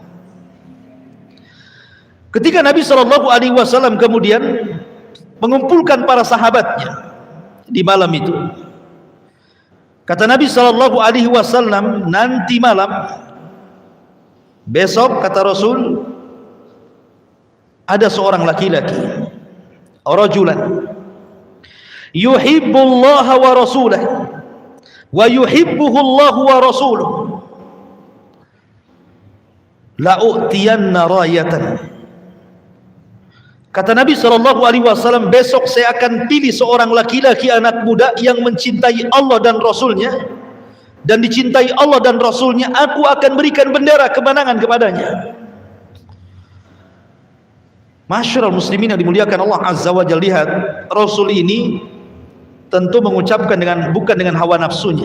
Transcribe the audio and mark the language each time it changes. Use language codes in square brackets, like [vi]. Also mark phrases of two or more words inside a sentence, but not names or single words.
[id] Ketika Nabi SAW kemudian mengumpulkan para sahabatnya di malam itu, kata Nabi SAW, nanti malam, besok, kata Rasul, ada seorang laki-laki, [ar] رجلا يحب الله ورسوله ويحبه الله ورسوله لأعطين راية. [id] Kata Nabi SAW, besok saya akan pilih seorang laki-laki anak muda yang mencintai Allah dan Rasulnya, dan dicintai Allah dan Rasulnya, aku akan berikan bendera kemenangan kepadanya. [ar] معاشر المسلمين [id] yang dimuliakan Allah [ar] عز وجل, [id] lihat Rasul ini tentu mengucapkan bukan dengan hawa nafsunya.